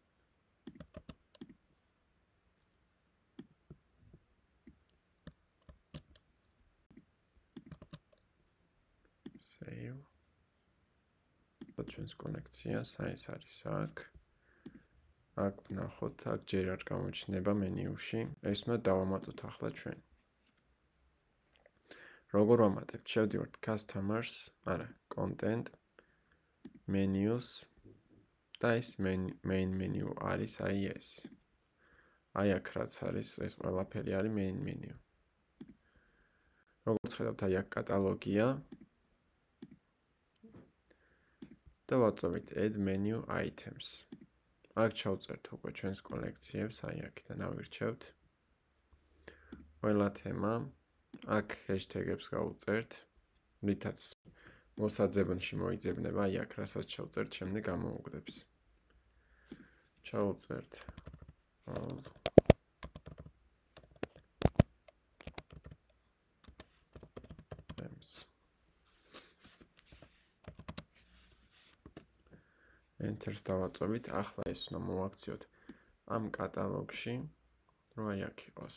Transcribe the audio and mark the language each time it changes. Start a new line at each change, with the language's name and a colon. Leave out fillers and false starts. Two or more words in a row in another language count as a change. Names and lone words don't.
Georgian: Save. ჩვენს კოლექციას, აი ეს არის აქ. აქ ვნახოთ, აქ ჯერ არ გამოჩნდება მენიუში. ეს უნდა დავამატოთ ახლა ჩვენ. როგორ ვამატებთ? შევდივართ
English: customers, content, menus
Georgian: და ეს
English: main menu
Georgian: არის აი ეს. აი აქ რაც არის, ეს ყველაფერი არის
English: main menu.
Georgian: როგორც ხედავთ, აი აქ კატალოგია და ვაწვევით
English: add menu items.
Georgian: აქ ჩავწერთ უკვე ჩვენს კოლექციებს, აი აქიდან ავირჩევთ. ყველა თემა, აქ hashtag-ებს გავუწერთ, რითაც მოსაძებნში მოიძებნება, აი აქ რასაც ჩავწერთ, შემდეგ გამოუგდებს. ჩავუწერთ Enter-ს დავაწვევით, ახლა ეს უნდა მოვაქციოთ ამ კატალოგში, რომ აი აქ იყოს.